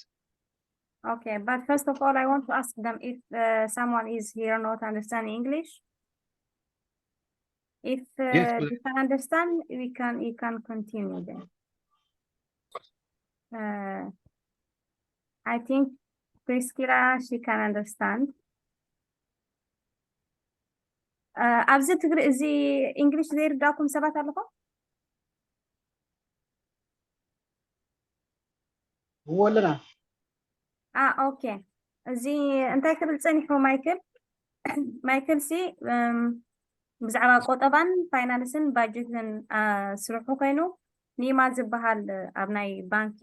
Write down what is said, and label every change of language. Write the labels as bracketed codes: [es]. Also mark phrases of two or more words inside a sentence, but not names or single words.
[en] Okay, but first of all, I want to ask them if someone is here not understanding English. If Yes, they can understand, you can continue then. I think Priscilla, she can understand. [ti] ኣብዚ ትግሪ እዚ እንግሊሽ ዘይርዳእኩም ሰባት ኣለኹም? ወለና ኦኬ እዚ እንታይ ክብል ፀኒሑ ማይክል ማይክል ሲ ብዛዕባ ቆጠባን ፋይናንስን ባጀትን ስርሑ ኮይኑ ኒማ ዝበሃል ኣብ ናይ ባንኪ